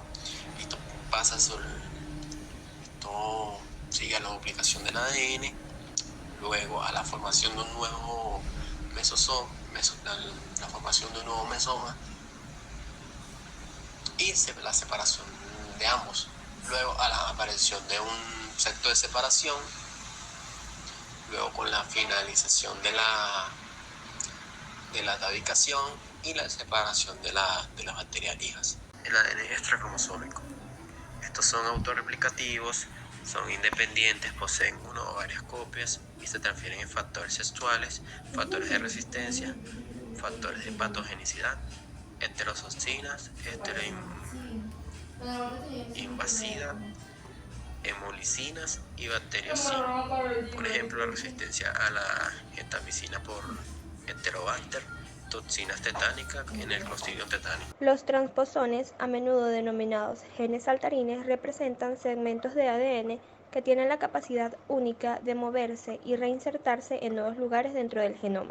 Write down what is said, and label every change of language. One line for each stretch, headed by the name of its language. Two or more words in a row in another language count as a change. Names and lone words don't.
Spanish: Esto pasa sobre sigue a la duplicación del ADN, luego a la formación de un nuevo mesosoma, la formación de un nuevo mesoma y la separación de ambos, luego a la aparición de un sector de separación, luego con la finalización de la atavicación y la separación de las bacterias hijas. El ADN extracromosómico. Estos son autorreplicativos, son independientes, poseen una o varias copias y se transfieren en factores sexuales, factores de resistencia, factores de patogenicidad, heterotoxinas, heteroinvasida, hemolicinas y bacteriocina. Por ejemplo, la resistencia a la gentamicina por Enterobacter, toxinas tetánicas en el Clostridium tetani. Los transposones, a menudo denominados genes saltarines, representan segmentos de ADN que tienen la capacidad única de moverse y reinsertarse en nuevos lugares dentro del genoma.